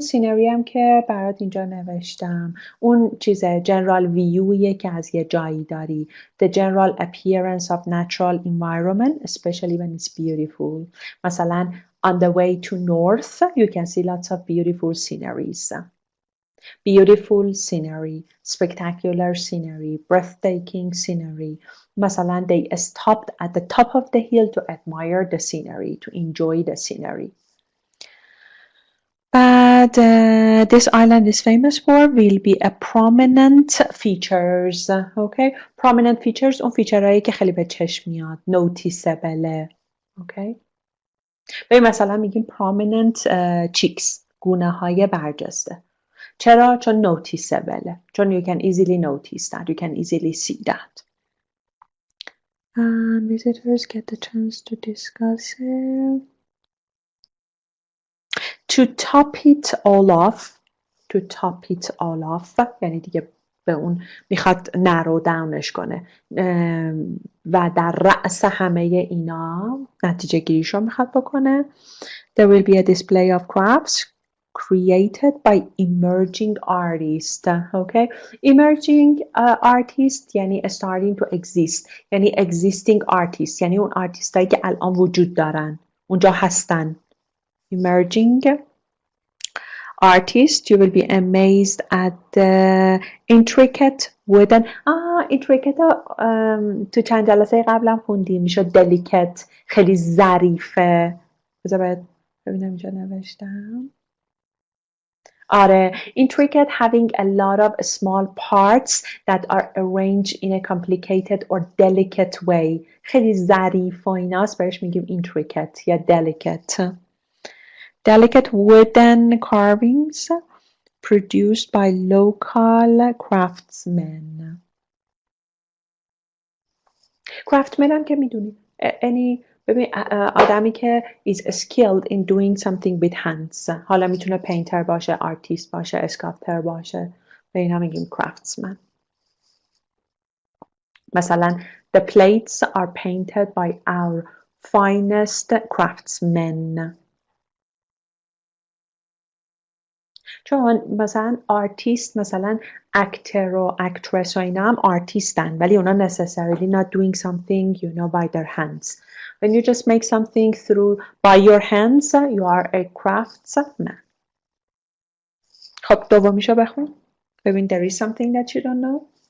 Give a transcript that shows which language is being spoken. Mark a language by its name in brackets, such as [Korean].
[Persian] Scenery هم که برات اینجا نوشتم. اون چیزه general viewیه که از یه جایی داری. [English] The general appearance of natural environment, especially when it's beautiful. [Persian] مثلا [English] on the way to north, you can see lots of beautiful sceneries. Beautiful scenery, spectacular scenery, breathtaking scenery. [Persian] مثلا [English] they stopped at the top of the hill to admire the scenery, to enjoy the scenery. But this island is famous for will be a prominent features. Okay? [Persian] Prominent features اون فیچرهایی که خیلی به چشم میاد. Noticeable. Okay? ببین مثلا میگیم [English] prominent cheeks. [Persian] گونه های برجسته. چرا؟ چون noticeable. چون [English] you can easily notice that. You can easily see that. And visitors get the chance to discuss it. To top it all off. To top it all off. [Persian] یعنی دیگه به اون میخواد نرو داونش کنه و در رأس همه اینا نتیجه گیریشو میخواد بکنه. [English] There will be a display of crafts created by emerging artists. Okay, emerging artists [Persian] یعنی [English] starting to exist، [Persian] یعنی [English] existing artists، [Persian] یعنی اون آرتیست هایی که الان وجود دارن، اونجا هستن. [English] Emerging artists, you will be amazed at the intricate wooden intricate [Persian] تو چند جلسه قبلم خوندیم، میشد [English] delicate، [Persian] خیلی ظریفه. بذار ببینم اینجا نوشتم. آره، [English] intricate having a lot of small parts that are arranged in a complicated or delicate way. [Persian] خیلی ظریف و ایناست، بهش میگیم intricate یا delicate. [English] Delicate wooden carvings produced by local craftsmen. Craftsmen [Persian] هم که میدونی ببین آدمی که [English] is skilled in doing something with hands. [Persian] حالا میتونه painter باشه، artist باشه، sculptor باشه، به اینا میگیم craftsman. [English] مثلا the plates are painted by our finest craftsmen. [Persian] چون مثلا آرتیست، مثلا اکتر و اکترس و اینا هم آرتیستن، ولی اونا [English] necessarily not doing something by their hands. When you just make something by your hands, you are a craftsman. [Persian] خب دومیشو بخون. [English] ببین there is something that you don't know.